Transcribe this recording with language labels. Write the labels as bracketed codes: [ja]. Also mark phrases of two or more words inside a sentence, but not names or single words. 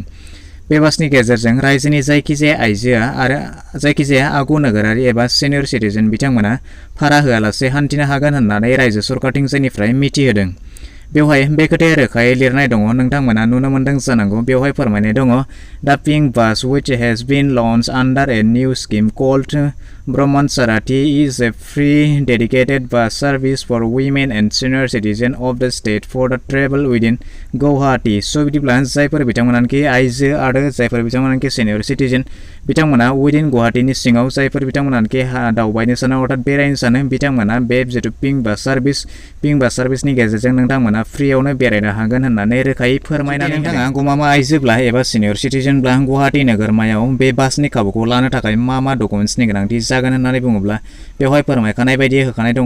[brx] बे बासनि गेजेरजों रायजोनि जायखिजाया आइजोआ आरो जायखिजाया आगु नोगोरारि एबा [en] senior citizen [brx] बिथांमोना भारा होआलासे हान्थिनो हागोन होननानै रायजो सरकारथिंजायनिफ्राय मिथिहोदों। बेवहाय बे खोथाया रोखायै लिरनाय दङ, नोंथांमोना नुनो मोन्दों जानांगौ। बेवहाय फोरमायनाय दङ दा [en] pink bus which has been launched under a new scheme called Brahman Sarathi is a free dedicated bus service for women and senior citizens of the state for the travel within Guwahati। [brx] स' बिदिब्ला जायफोर बिथांमोनानोखि आइजो आरो जायफोर बिथांमोनानोखि [en] senior citizen [brx] बिथांमोना उइदिन गुवाहाटीनि सिङाव जायफोर बिथांमोनानोखि दावबायनो सानो अर्थात बेरायनो सानो बिथांमोना बे जितु [en] pink bus [brx] सार्भिसनि गेजेरजों नोंथांमोना फ्रियावनो बेरायनो हागोन होननानै रोखायै फोरमायनानै नोंथाङा गमामा आइजोब्ला एबा सिनियर सिटिजेनब्ला गुवाहाटी नोगोरमायाव बे बासनि खाबुखौ लानो थाखाय मा डकुमेन्ट्सनि गोनांथि जागोन होननानै बुङोब्ला बेवहाय फोरमायखानाय बायदि होखानाय दङ।